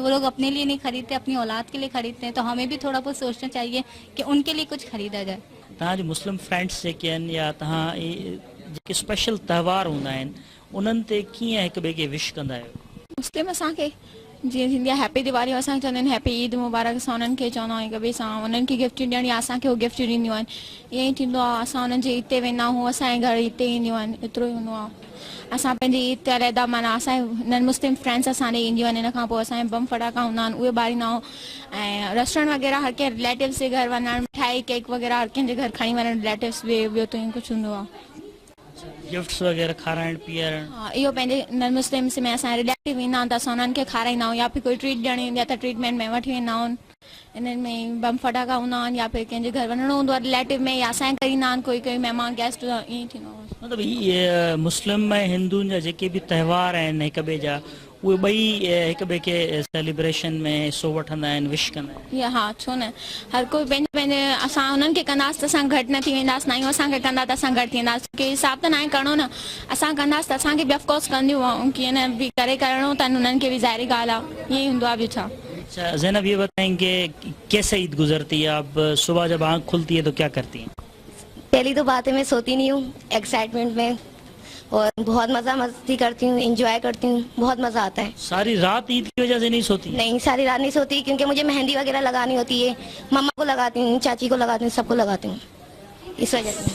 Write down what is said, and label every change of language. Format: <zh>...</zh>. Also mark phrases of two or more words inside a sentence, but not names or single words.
<ur>وہ لوگ اپنے لیے نہیں خریدتے, اپنی اولاد کے لیے خریدتے ہیں, تو ہمیں بھی تھوڑا بہت سوچنا چاہیے کہ ان کے لیے کچھ خریدا جائے.</ur> <sd>تہاں جو</sd> <en>Muslim friends</en> <sd>کن یا تہاں جو اسپیشل تہوار ہوندا ہیں انہن تے کیئں ایک بے کے وش کندا ہے؟ مسلم اساں کے جی تھیندی ہے ہیپی دیوالی, اساں چوندن ہیپی عید مبارک. اساں انہن کے چوندو آहियूं हिक ॿिए सां उन्हनि खे गिफ्ट ॾियणी आहे, असांखे उहे गिफ्ट ॾींदियूं आहिनि. ईअं ई थींदो आहे, असां उन्हनि जे हिते वेंदा आहियूं, असांजे घर हिते ईंदियूं आहिनि, एतिरो ई हूंदो आहे. असां पंहिंजी ईद ते अलहदा माना असांजे हिननि</sd> <en>Muslim friends</en> <sd>असां ॾे ईंदियूं आहिनि. हिन खां पोइ असांजे बम फटाका हूंदा आहिनि उहे ॿारींदा आहियूं. ऐं रेस्टोरेंट वग़ैरह हर कंहिं रिलेटिव्स जे घर वञणु, मिठाई केक वग़ैरह हर कंहिंजे घर खणी वञणु, रिलेटिव्स ॿियो त ईअं कुझु हूंदो आहे. गिफ्ट्स वग़ैरह खाराइण पीआरण? हा, इहो पंहिंजे</sd> <en>non Muslims</en> <sd>में असांजा रिलेटिव ईंदा आहिनि त असां उन्हनि खे खाराईंदा आहियूं, या फिर कोई ट्रीट ॾियणी हूंदी आहे त ट्रीटमेंट में वठी वेंदा आहिनि. इन्हनि में बम फटाका हूंदा आहिनि, या फिर कंहिंजे घर वञिणो हूंदो आहे रिलेटिव में, या असांजे घर ईंदा आहिनि कोई महिमान गेस्ट, ईअं ई थींदो आहे. مطلب یہ مسلم میں ہندوؤں جا جے بھی تہوار ہیں ایک بے جا وہ بئی ایک بے کے سیلیبریشن میں حصو وٹھندا آहिनि, وش کندا آहिनि. हा छो न, हर कोई पंहिंजे पंहिंजे, असां उन्हनि खे कंदासीं त असां घटि न थी वेंदासीं, न असांखे कंदा त असां घटि थी वेंदासीं. की हिसाब त न आहे करिणो न, असां कंदासीं त असांखे बि ऑफकोर्स कंदियूं ऐं कीअं न बि करे करिणो अथनि उन्हनि खे बि, ज़ाहिरी ॻाल्हि आहे, ईअं ई हूंदो आहे ॿियो छा.</sd> <ur>اچھا زینب یہ بتائیں کہ کیسے عید گزرتی ہے؟ آپ صبح جب آنکھ کھلتی ہے تو کیا کرتی ہیں؟ پہلی تو بات ہے میں سوتی نہیں ہوں ایکسائٹمنٹ میں, اور بہت مزہ مستی کرتی ہوں, انجوائے کرتی ہوں, بہت مزہ آتا ہے. ساری رات عید کی وجہ سے نہیں سوتی؟ نہیں, ساری رات نہیں سوتی کیونکہ مجھے مہندی وغیرہ لگانی ہوتی ہے. مما کو لگاتی ہوں, چاچی کو لگاتی ہوں, سب کو لگاتی ہوں, اس وجہ سے.</ur>